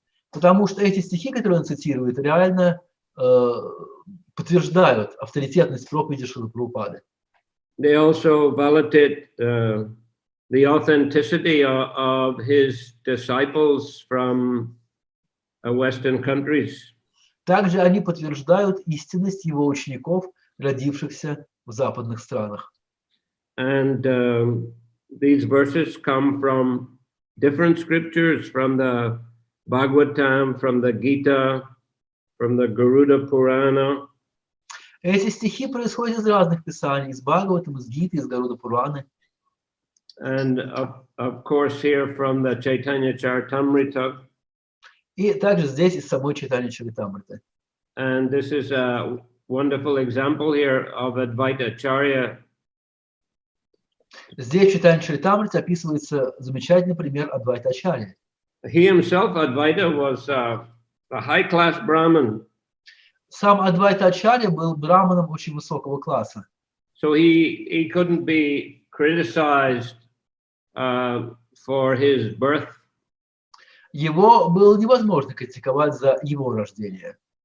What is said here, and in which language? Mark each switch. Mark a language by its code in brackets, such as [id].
[ru] Потому что эти стихи, которые он цитирует, реально подтверждают авторитетность проповеди Шрилы Прабхупады. [en] They also validate the authenticity of his disciples from Western countries. [ru] Также они подтверждают истинность его учеников, родившихся в западных странах. [en] And these verses come from different scriptures, from the Bhagavatam, from the Gita, from the Garuda Purana. [ru] Эти стихи происходят из разных писаний, из Бхагаватам, из Гиты, из Гаруда Пураны. [en] And of course here from the Chaitanya Charitamrita. [ru] И также здесь из самой Чайтанья Чаритамриты. [en] And this is a wonderful example here of Advaita Acharya. [ru] Здесь в Чайтанья Чаритамрите описывается замечательный пример Адвайта Ачарьи. [en] He himself, Advaita, was a high-class Brahmin. [ru] Сам Адвайта Ачарья был браманом очень высокого класса. [en] So he couldn't be criticized for his birth. [ru] Его было невозможно критиковать за его рождение.